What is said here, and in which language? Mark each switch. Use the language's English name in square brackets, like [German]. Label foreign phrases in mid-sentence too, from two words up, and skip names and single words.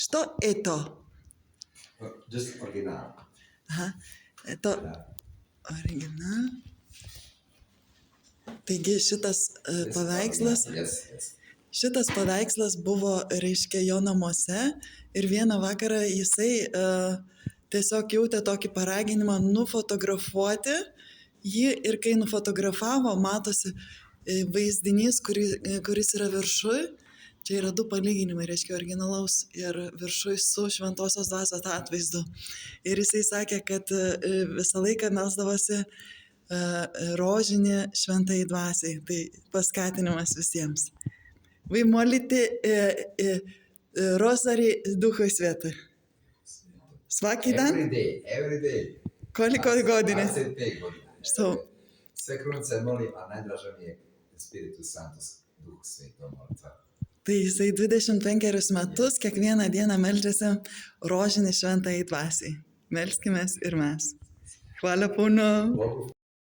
[Croatian] Što je to? [English] Just original. [Croatian] Aha, to original. [Lithuanian] Taigi šitas paveikslas buvo, reiškia, jo namuose ir vieną vakarą jisai tiesiog jautė tokį paraginimą nufotografuoti jį ir kai nufotografavo, matosi vaizdinys, kuris yra viršuj. Čia yra du palyginimai, reiškia, originalaus ir viršuj su šventosios dvasios atvaizdu. Ir jisai sakė, kad visą laiką melsdavosi rožinį šventai dvasiai. Tai paskatinimas visiems. [Russian] Вы молите розарий Духу Святого. [Croatian] Svaki dan? [English] Every day. [Croatian] Koliko godine? 25 godina. Što? Sve krunice molim, a najdraža mi je [Latin] Spiritus Sanctus, [Croatian] Duhu Sveito molitva. [Lithuanian] Tai jisai 25 metus kiekvieną dieną meldžiasi rožinį šventai dvasiai. Melskimės ir mes. [Croatian] Hvala puno.